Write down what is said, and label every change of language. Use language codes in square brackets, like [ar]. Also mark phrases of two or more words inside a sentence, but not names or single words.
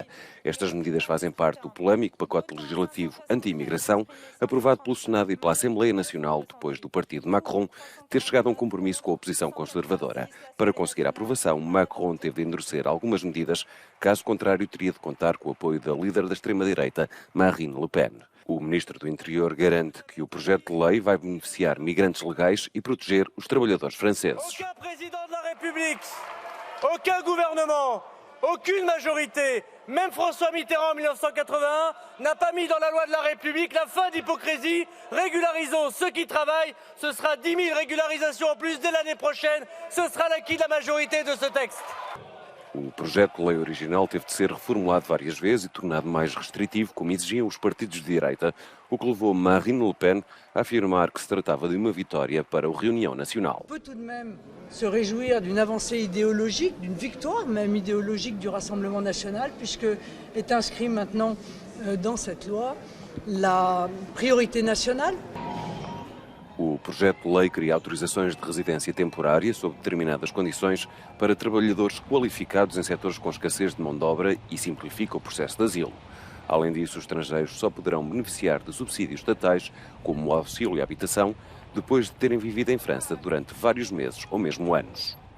[pt] Estas medidas fazem parte do polémico pacote legislativo anti-imigração aprovado pelo Senado e pela Assembleia Nacional depois do partido Macron ter chegado a um compromisso com a oposição conservadora. Para conseguir a aprovação, Macron teve de endurecer algumas medidas, caso contrário teria de contar com o apoio da líder da extrema-direita, Marine Le Pen. O ministro do Interior garante que o projeto de lei vai beneficiar migrantes legais e proteger os trabalhadores franceses. [fr] Aucun président de la République, aucun gouvernement, aucune majorité, même François Mitterrand en 1981, n'a pas mis dans la loi de la République la fin d'hypocrisie. Régularisons ceux qui travaillent. Ce sera 10 000 régularisations en plus dès l'année prochaine. Ce sera l'acquis de la majorité de ce texte. [pt] O projeto de lei original teve de ser reformulado várias vezes e tornado mais restritivo, como exigiam os partidos de direita, o que levou Marine Le Pen a afirmar que se tratava de uma vitória para o Reunião Nacional. [fr] On peut tout de même se réjouir d'une avancée idéologique, d'une victoire même idéologique du Rassemblement national, puisque est inscrit maintenant dans cette loi la priorité nationale. [pt] O projeto de lei cria autorizações de residência temporária sob determinadas condições para trabalhadores qualificados em setores com escassez de mão de obra e simplifica o processo de asilo. Além disso, os estrangeiros só poderão beneficiar de subsídios estatais, como o auxílio à habitação, depois de terem vivido em França durante vários meses ou mesmo anos.